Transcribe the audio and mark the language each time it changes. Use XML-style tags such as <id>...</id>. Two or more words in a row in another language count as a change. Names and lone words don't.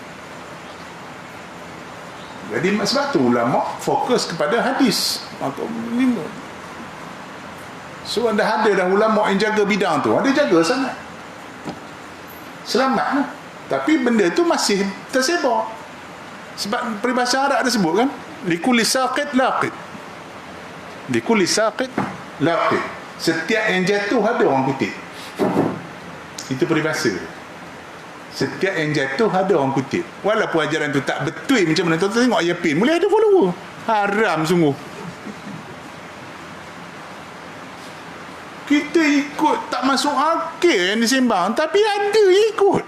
<ms>Jadi sebab tu ulama fokus kepada hadis. So dah ada ulama yang jaga bidang tu, ada jaga sangat, selamat lah. Tapi benda tu masih tersebar. Sebab peribahasa Arab ada sebut kan,</ms> <ar>لكل ساقط لاقط لكل ساقط لاقط,</ar> <ms>setiap yang jatuh ada orang kutip. Itu peribahasa. Setiap yang jatuh ada orang kutip. Walaupun ajaran tu tak betul macam mana, tuan-tuan tengok Yapin boleh ada follower. Haram sungguh. Kita ikut tak masuk akal yang disembang, tapi ada yang ikut.</ms>